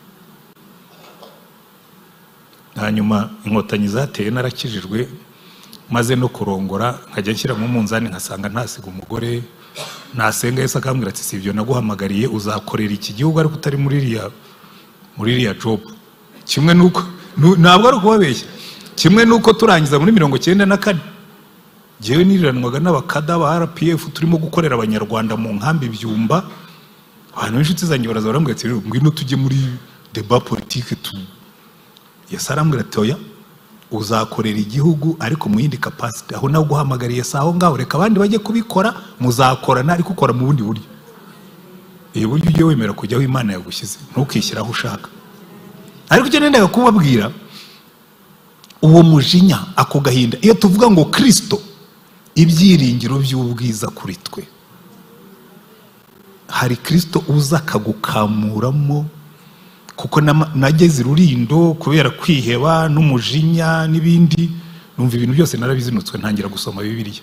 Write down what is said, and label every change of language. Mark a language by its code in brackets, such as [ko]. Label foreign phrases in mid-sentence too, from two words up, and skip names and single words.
[rw] Hanyuma Inkotanyi zateye, narakijijwe, maze no kurongora, nkajya nshyira mu munzani nkasanga ntasiga umugore, nasenga Yesu akambwira ati si ibyo naguhamagariye, uzakorera iki gihugu ariko utari muri iriya job. Kimwe nuko ntabwo ari kubabeshya, kimwe nuko turangiza muri 94, jewe niriranwaga n'abakada ba RPF turimo gukorera abanyarwanda mu nkambi Byumba. Abantu b'inshuti zanjye baraza barambwira ati ngwino tujye muri [fr] débat politique [rw] tu. Yesu arambwira ati oya, uzakorera igihugu ariko mu yindi capacity. Aho nawe guhamagariye saho ngaho, reka abandi bajye kubikora, muzakorana ariko ukora mu bundi buryo. Buryo ujye wemera kujyaho Imana yagushyize, ntukishyiraho ushaka. Ariko icyo nendaga kubabwira, uwo mujinya, ako gahinda, iyo tuvuga ngo Kristo, ibyiringiro by'ubwiza kuri twe, hari Kristo uza akagukamuramo, kuko nageze Rurindo kubera kwiheba n'umujinya n'ibindi, numva ibintu byose narabizinutswe, ntangira gusoma Bibiliya.